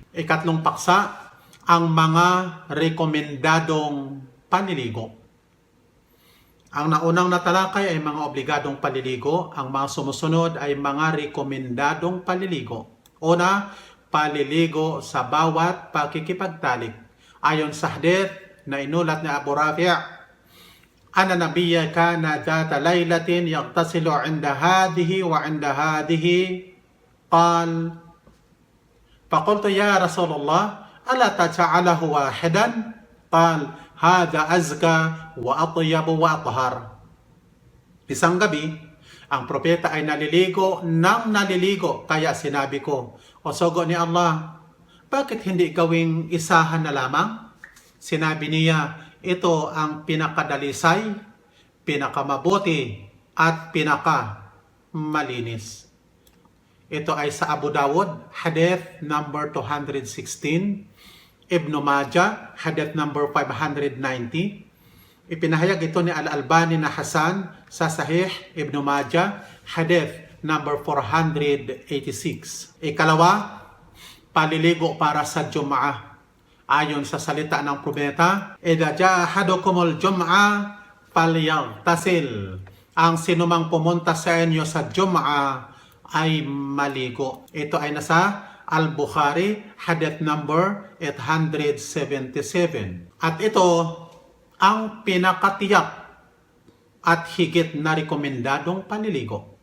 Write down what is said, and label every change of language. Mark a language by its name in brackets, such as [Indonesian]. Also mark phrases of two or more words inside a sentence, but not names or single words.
[Filipino] Ikatlong paksa, ang mga rekomendadong panliligo. Ang naunang natalakay ay mga obligadong paliligo. Ang mga sumusunod ay mga rekomendadong paliligo. Una, paliligo sa bawat pakikipagtalik. Ayon sa hadith na inulat ni Abu Rafi', [Arabic] أن النبي كان ذات ليلة يغتسل عند هذه وعند هذه. قال، فقلت يا رسول الله، ألا تجعله واحدا? قال، هذا أزكى وأطيب وأطهر. [Filipino] Isang gabi, ang propeta ay naliligo ng naliligo, kaya sinabi ko, o sogo ni Allah, bakit hindi gawing isahan na lamang? Sinabi niya, ito ang pinakadalisay, pinakamabuti, at pinakamalinis. Ito ay sa Abu Dawud, hadith number 216, Ibn Majah, hadith number 590. Ipinahayag ito ni Al-Albani na Hasan sa Sahih Ibn Majah, hadith number 486. Ikalawa, paliligo para sa Jum'ah. Ayon sa salita ng propeta, [Arabic] إذا جاء أحدكم الجمعة فليغتسل. [Filipino] Ang sinumang pumunta sa inyo sa Jum'ah ay maligo. Ito ay nasa Al-Bukhari, hadith number 877. At ito ang pinakatiyak at higit na rekomendadong panliligo.